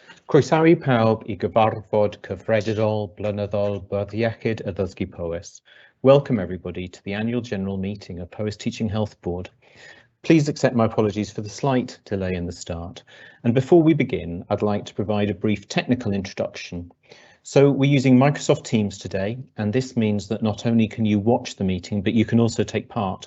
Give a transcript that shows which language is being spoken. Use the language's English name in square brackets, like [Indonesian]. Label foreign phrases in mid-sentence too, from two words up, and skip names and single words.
[Welsh] Croesawu pawb I gyfarfod Cyffredinol, Blynyddol, Bwrdd Iechyd, Addysgu Powys. [English] Welcome everybody to the annual general meeting of Powys Teaching Health Board. Please accept my apologies for the slight delay in the start. And before we begin, I'd like to provide a brief technical introduction. So we're using Microsoft Teams today, and this means that not only can you watch the meeting, but you can also take part.